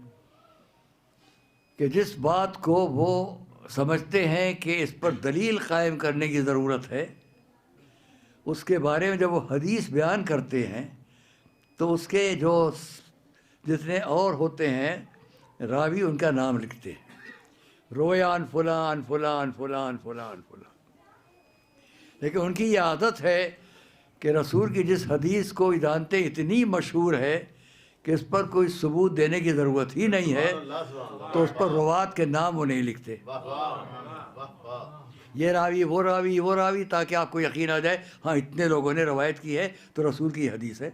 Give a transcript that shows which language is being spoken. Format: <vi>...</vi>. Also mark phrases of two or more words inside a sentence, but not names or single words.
<ur>کہ جس بات کو وہ سمجھتے ہیں کہ اس پر دلیل قائم کرنے کی ضرورت ہے، اس کے بارے میں جب وہ حدیث بیان کرتے ہیں تو اس کے جو جتنے اور ہوتے ہیں راوی ان کا نام لکھتے ہیں، رویان فلان فلان فلان فلان فلان. لیکن ان کی یہ عادت ہے کہ رسول کی جس حدیث کو جانتے اتنی مشہور ہے کہ اس پر کوئی ثبوت دینے کی ضرورت ہی نہیں ہے، تو اس پر روات کے نام وہ نہیں لکھتے. یہ راوی وہ راوی وہ راوی، تاکہ آپ کو یقین آ جائے ہاں اتنے لوگوں نے روایت کی ہے تو رسول کی حدیث ہے.</ur>